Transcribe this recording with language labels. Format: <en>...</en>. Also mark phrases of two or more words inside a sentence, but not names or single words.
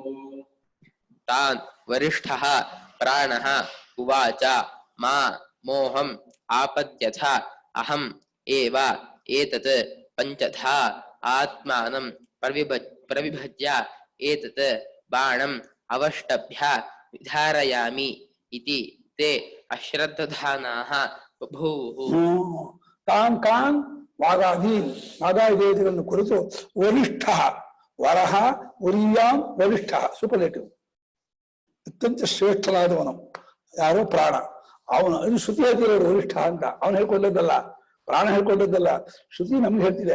<sa>ತಾನ್ ವರಿಷ್ಠಃ ಪ್ರಾಣಃ ಉವಾಚ ಮಾ ಮೋಹಂ ಆಪದ್ಯಥಾ ಅಹಂ ಏವ ಏತತ್ ಪಂಚಧಾ ಆತ್ಮಾನಂ ಪ್ರವಿಭಜ್ಯ ಏತತ್ ಬಾಣಂ ಅವಷ್ಟಭ್ಯ ವಿಧಾರಯಾಮಿ ಇತಿ ತೇ ಅಶ್ರದ್ಧಾನಾಃ ಬಭೂವುಃ.</sa> <kn>ತಾನ್ ವಾಗಾದಿಗಳನ್ನು ಕುರಿತು ವರಿಷ್ಠ,</kn> <sa>ವರಹ ವರಿಯಾಂ ವರಿಷ್ಠ</sa> <kn>ಸೂಪರ್ಲೇಟಿವ್, ಅತ್ಯಂತ ಶ್ರೇಷ್ಠನಾದವನು ಯಾರೋ ಪ್ರಾಣ, ಅವನು ಇದು ಶ್ರುತಿ ಹೇಳ್ತಿರೋರು ವರಿಷ್ಠ ಅಂತ, ಅವನು ಹೇಳ್ಕೊಂಡದ್ದಲ್ಲ, ಪ್ರಾಣ ಹೇಳ್ಕೊಂಡದ್ದಲ್ಲ, ಶ್ರುತಿ ನಮ್ಗೆ ಹೇಳ್ತಿದೆ.</kn>